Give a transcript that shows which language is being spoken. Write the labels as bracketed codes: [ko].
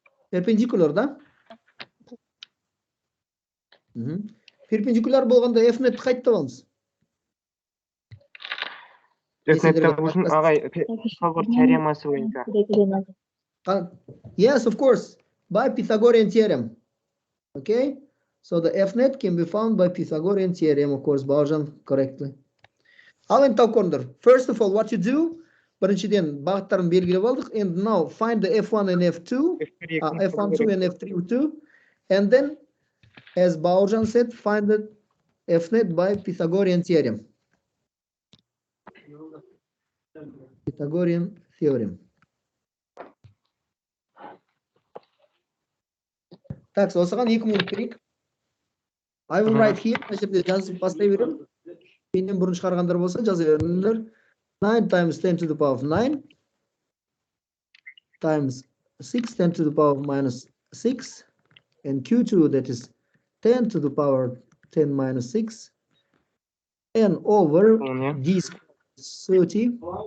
[kk] Перпендикуляр, да? Перпендикуляр болғанда F-netті қайтып табамыз. Pythagor теоремасы бойынша. [en] Yes, of course, by Pythagorean theorem. Okay, so the F-net can be found by Pythagorean theorem, of course, Baujan correctly. [kk] Ал енді тауқорындар. [en] First of all, what you do? [kk] Біріншіден бағыттарын белгілеп алдық. [en] And now find the F1 and F2, F1, 2 and F3, 2. And then, as Baujan said, find the F-net by Pythagorean theorem. Pythagorean theorem. [kk] Так, осыған 2 минут берейік. [en] I will write here. [kk] Мына жерде жазып бастай беремін. Менен бұрын шығарғандар болса жаза беріңдер. [en] 9 times 10 to the power of 9 times 6 10 to the power of minus 6 and Q2, that is 10 to the power of 10 minus 6 and over d squared is 30.